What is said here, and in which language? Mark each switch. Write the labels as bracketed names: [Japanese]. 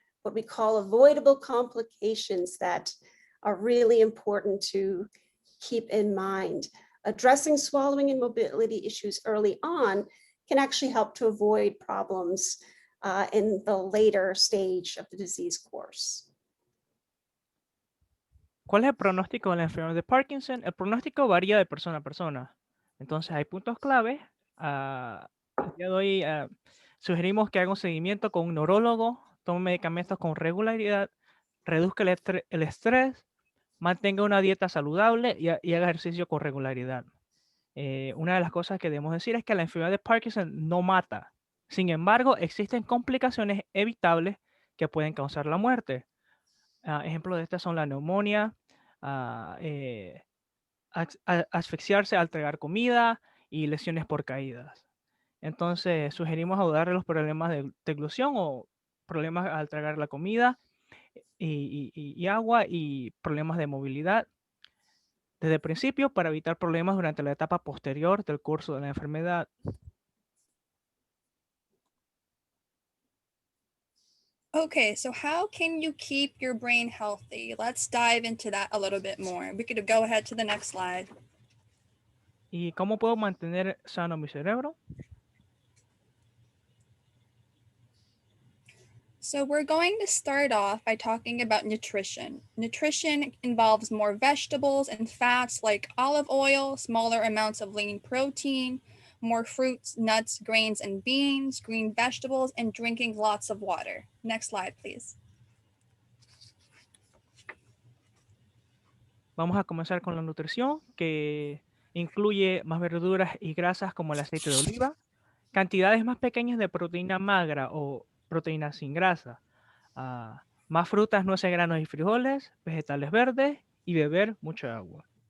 [English] what we call avoidable complications that are really important to keep in mind. Addressing swallowing and mobility issues early on can actually help to avoid problems in the later stage of the disease course. [Spanish] ¿Cuál es el pronóstico de la enfermedad de Parkinson? El pronóstico varía de persona a persona. Entonces, hay puntos clave. El día de hoy sugerimos que haga un seguimiento con un neurólogo, tome medicamentos con regularidad, reduzca el estrés, mantenga una dieta saludable y haga ejercicio con regularidad. Una de las cosas que debemos decir es que la enfermedad de Parkinson no mata. Sin embargo, existen complicaciones evitables que pueden causar la muerte. Ejemplos de estas son la neumonía, asfixiarse al tragar comida y lesiones por caídas. Entonces, sugerimos ayudarle los problemas de deglución o problemas al tragar la comida y agua y problemas de movilidad desde el principio para evitar problemas durante la etapa posterior del curso de la enfermedad. [English] Okay, so how can you keep your brain healthy? Let's dive into that a little bit more. We could go ahead to the next slide. [Spanish] ¿Y cómo puedo mantener sano mi cerebro? [English] So we're going to start off by talking about nutrition. Nutrition involves more vegetables and fats like olive oil, smaller amounts of lean protein, more fruits, nuts, grains, and beans, green vegetables, and drinking lots of water. Next slide, please. [Spanish] Vamos a comenzar con la nutrición, que incluye más verduras y grasas como el aceite de oliva, cantidades más pequeñas de proteína magra o proteína sin grasa, más frutas, nueces, granos y frijoles, vegetales verdes y beber mucha agua.